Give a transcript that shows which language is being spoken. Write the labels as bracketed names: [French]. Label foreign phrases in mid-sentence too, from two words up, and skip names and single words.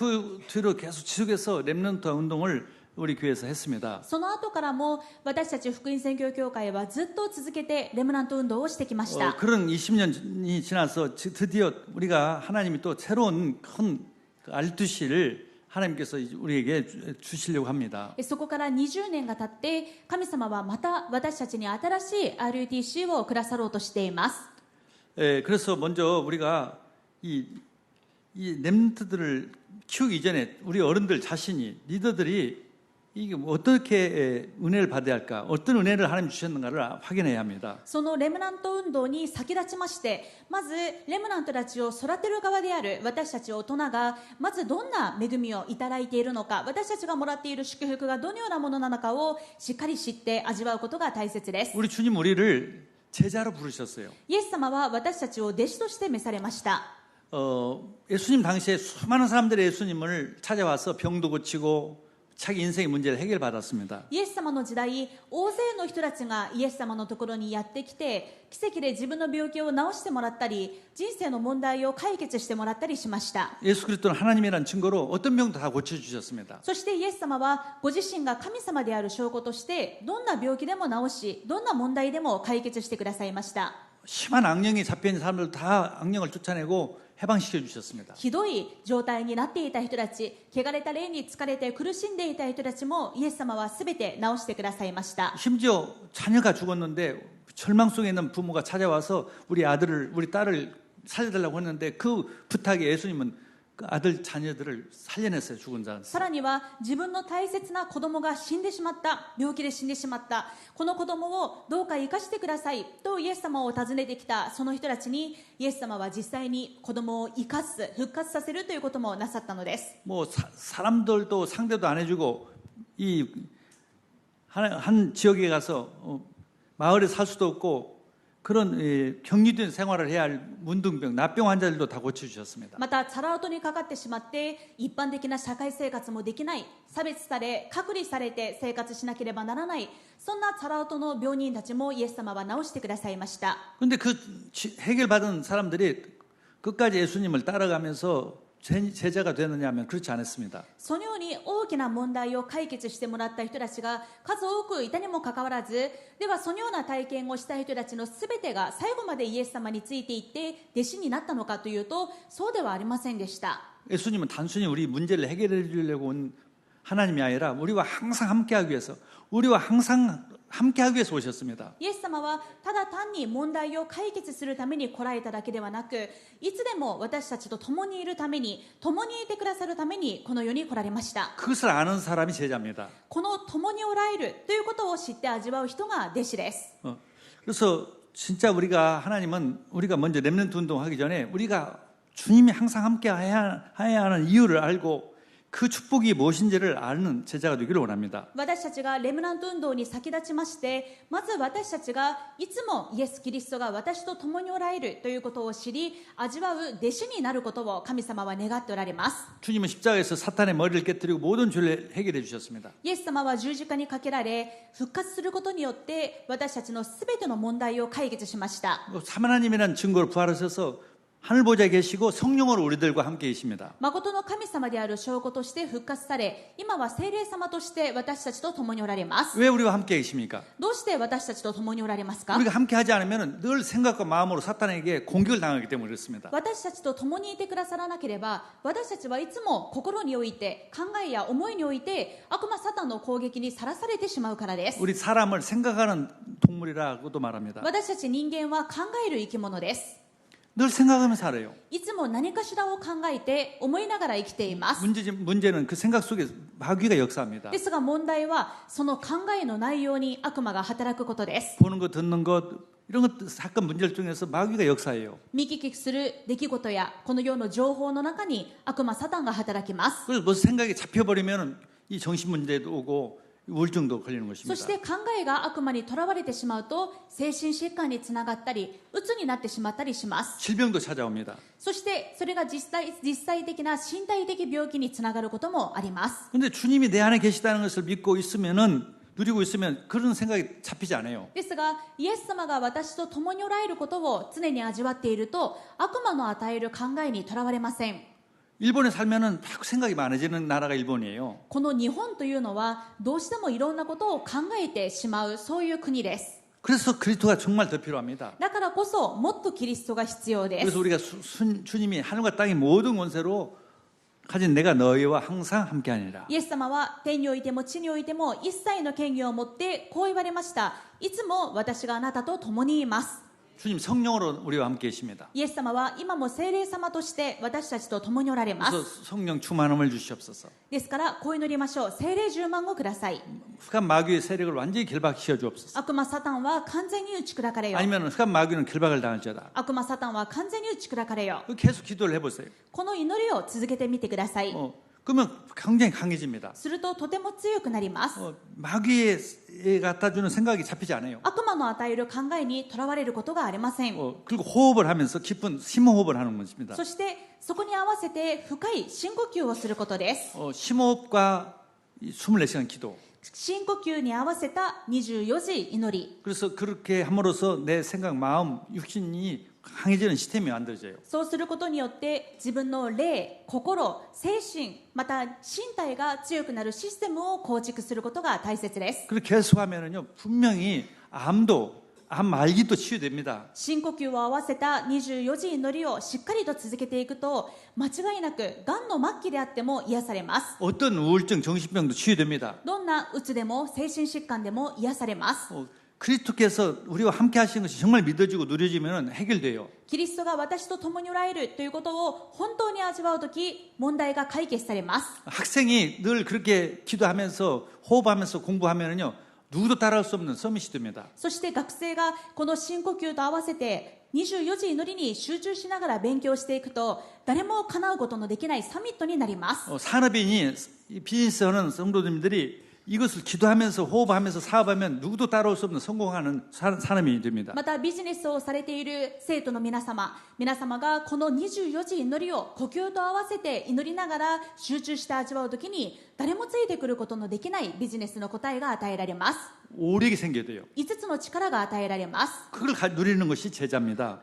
[Korean] 그 뒤로 계속 지속해서 렘넌트 운동을 우리 교회에서 했습니다. [Japanese] その後からも私たち福音宣教協会はずっと続けてレムナント運動をしてきました。 [Korean] 그런 20년이 지나서 드디어 우리가 하나님이 또 새로운 큰 RUTC를 하나님께서 우리에게 주시려고 합니다. [Japanese] そこから20年が経って神様はまた私たちに新しい RUTC をくださろうとしています。 [Korean] 그래서 먼저 우리가 이 렘넌트들을 키우기 이전에 우리 어른들 자신이 리더들이 이게 어떻게 은혜를 받아야 할까, 어떤 은혜를 하나님 주셨는가를 확인해야 합니다. [Japanese] そのレムナント運動に先立ちまして、まずレムナントたちを育てる側である私たち大人がまずどんな恵みをいただいているのか、私たちがもらっている祝福がどのようなものなのかをしっかり知って味わうことが大切です。 [Korean] 우리 주님 우리를 제자로 부르셨어요. [Japanese] イエス様は私たちを弟子として召されました。 [Korean] 예수님 당시에 수많은 사람들이 예수님을 찾아와서 병도 고치고 자기 인생의 문제를 해결받았습니다. [Japanese] イエス様の時代、大勢の人たちがイエス様のところにやってきて、奇跡で自分の病気を治してもらったり、人生の問題を解決してもらったりしました。 [Korean] 예수 그리스도는 하나님이라는 증거로 어떤 병도 다 고쳐주셨습니다. [Japanese] そしてイエス様はご自身が神様である証拠として、どんな病気でも治し、どんな問題でも解決してくださいました。 [Korean] 심한 악령이 잡혀있는 사람들 다 악령을 쫓아내고 해방시켜 주셨습니다. [Japanese] ひどい状態になっていた人たち、汚れた霊に疲れて苦しんでいた人たちもイエス様はすべて治してくださいました。 [Korean] 심지어 자녀가 죽었는데 절망 속에 있는 부모가 찾아와서 우리 딸을 살려달라고 했는데 그 부탁에 예수님은 그 아들 자녀들을 살려냈어요. 죽은 자. [Japanese] さらには自分の大切な子供が死んでしまった、病気で死んでしまった、この子供をどうか生かしてくださいとイエス様を訪ねてきたその人たちに、イエス様は実際に子供を生かす、復活させるということもなさったのです。 [Korean] 뭐 사람들도 상대도 안 해주고 이 한 지역에 가서 마을에 살 수도 없고 그런 격리된 생활을 해야 할 문둥병, 납병 환자들도 다 고쳐주셨습니다. [Japanese] またチャラウトにかかってしまって一般的な社会生活もできない、差別され隔離されて生活しなければならない、そんなチャラウトの病人たちもイエス様は治してくださいました。 [Korean] 근데 그 해결받은 사람들이 끝까지 예수님을 따라가면서 제자가 되느냐 하면 그렇지 않았습니다. [Japanese] そのように大きな問題を解決してもらった人たちが数多くいたにもかかわらず、ではそのような体験をした人たちのすべてが最後までイエス様についていって弟子になったのかというと、そうではありませんでした。 [Korean] 예수님은 단순히 우리 문제를 해결해 주려고 온 하나님이 아니라 우리와 항상 함께하기 위해서, 우리와 항상 함께하기 위해서 오셨습니다. [Japanese] イエス様はただ単に問題を解決するために来られただけではなく、いつでも私たちと共にいるために、共にいてくださるためにこの世に来られました。 [Korean] 그것을 아는 사람이 제자입니다. [Japanese] この共におられるということを知って味わう人が弟子です。 [Korean] 그래서 진짜 하나님은 우리가 먼저 렘넌트 운동하기 전에 우리가 주님이 항상 함께 해야 하는 이유를 알고 그 축복이 무엇인지를 아는 제자가 되기를 원합니다. [Japanese] 私たちがレムナント運動に先立ちまして、まず私たちがいつもイエス・キリストが私と共におられるということを知り、味わう弟子になることを神様は願っておられます。 [Korean] 주님은 십자가에서 사탄의 머리를 깨뜨리고 모든 죄를 해결해 주셨습니다. [Japanese] イエス様は十字架にかけられ、復活することによって私たちのすべての問題を解決しました。 [Korean] 하나님이라는 증거로 부활하셔서 하늘 보좌에 계시고 성령으로 우리들과 함께 계십니다. [Japanese] 誠の神様である証拠として復活され、今は聖霊様として私たちと共におられます。 [Korean] 왜 우리와 함께 계십니까? [Japanese] どうして私たちと共におられますか？ [Korean] 우리가 함께 하지 않으면 늘 생각과 마음으로 사탄에게 공격을 당하기 때문에 그렇습니다. [Japanese] 私たちと共にいてくださらなければ、私たちはいつも心において、考えや思いにおいて悪魔サタンの攻撃にさらされてしまうからです。 [Korean] 우리 사람을 생각하는 동물이라고도 말합니다. [Japanese] 私たち人間は考える生き物です。 [Korean] 늘 생각하며 살아요. [Japanese] いつも何かしらを考えて思いながら生きています。 [Korean] 문제는 그 생각 속에 마귀가 역사합니다. [Japanese] ですが問題はその考えの内容に悪魔が働くことです。 [Korean] 보는 것, 듣는 것, 이런 것 사건 문제를 중에서 마귀가 역사해요. [Japanese] 見聞きする出来事やこの世の情報の中に悪魔サタンが働きます。 [Korean] 그래서 뭐 생각이 잡혀버리면 이 정신 문제도 오고 우울증도 걸리는 [Japanese] そ [Korean] 것입니다. [Japanese] して考えが悪魔にとらわれてしまうと精神疾患につながったり、鬱になってしまったりします。 [Korean] 질병도 찾아옵니다. [Japanese] そしてそれが実際的な身体的病気につながることもあります。 [Korean] 근데 주님이 내 안에 계시다는 것을 믿고 있으면은, 누리고 있으면 그런 생각이 잡히지 않아요. [Japanese] ですがイエス様が私と共におられることを常に味わっていると、悪魔の与える考えにとらわれません。 [Korean] 일본에 살면은 자꾸 생각이 많아지는 나라가 일본이에요. [Japanese] この日本というのはどうしてもいろんなことを考えてしまう、そういう国です。 [Korean] 그래서 그리스도가 정말 더 필요합니다. [Japanese] だからこそもっとキリストが必要です。 [Korean] 그래서 우리가 주님이 하늘과 땅의 모든 권세로 가진 내가 너희와 항상 함께하니라. [Japanese] イエス様は天においても地においても一切の権威を持ってこう言われました。いつも私があなたと共にいます。 [Korean] 주님 성령으로 우리와 함께 계십니다. [Japanese] イエス様は今も聖霊様として私たちと共におられま [Korean] 그래서 [Japanese] す。 [Korean] 성령 충만함을 주시옵소서. [Japanese] ですからこう祈りましょう。聖霊充満をください。 [Korean] 흑암 마귀의 세력을 완전히 결박시켜 주옵소서. [Japanese] 悪魔サタンは完全に打ち砕かれよ。 [Korean] 아니면 흑암 마귀는 결박을 당할지어다. [Japanese] 悪魔サタンは完全に打ち砕かれよ。 [Korean] 계속 기도를 해보세요. [Japanese] この祈りを続けてみてください。 [Korean] 그러면 굉장히 강해집니다. [Japanese] するととても強くなります。 [Korean] 마귀에 갖다 주는 생각이 잡히지 않아요. [Japanese] 悪魔の与える考えにとらわれることがありません。 [Korean] 그리고 호흡을 하면서 깊은 심호흡을 하는 것입니다. [Japanese] そしてそこに合わせて深い深呼吸をすることです。 [Korean] 심호흡과 24시간 기도. [Japanese] 深呼吸に合わせた24時祈り。 [Korean] 그래서 그렇게 함으로써 내 생각, 마음, 육신이 강해지는 시스템이 만들어져요. [Japanese] そうすることによって自分の霊、心、精神、また身体が強くなるシステムを構築することが大切です。 [Korean] 그렇게 계속하면은요 분명히 암 말기도 치유됩니다. [Japanese] 深呼吸を合わせた24時祈りをしっかりと続けていくと、間違いなくがんの末期であっても癒されます。 [Korean] 어떤 우울증, 정신병도 치유됩니다. [Japanese] どんなうつでも精神疾患でも癒されます。 [Korean] 그리스도께서 우리와 함께 하신 것이 정말 믿어지고 누려지면 해결돼요. [Japanese] キリストが私と共におられるということを本当に味わうとき、問題が解決されます。 [Korean] 학생이 늘 그렇게 기도하면서 호흡하면서 공부하면은요, 누구도 따라올 수 없는 서밋이 됩니다. [Japanese] そして学生がこの深呼吸と合わせて24時祈りに集中しながら勉強していくと、誰も叶うことのできないサミットになります。 [Korean] 산업인이 비즈니스하는 성도님들이 이것을 기도하면서 호흡하면서 사업하면 누구도 따라올 수 없는 성공하는 산업인이 됩니다. [Japanese] またビジネスをされている生徒の皆様がこの24時祈りを呼吸と合わせて祈りながら集中して味わうときに、誰もついてくることのできないビジネスの答えが与えられます。 [Korean] 오력이 생겨야 돼요. [Japanese] 5 つの力が与えられます。 [Korean] 그걸 누리는 것이 제자입니다.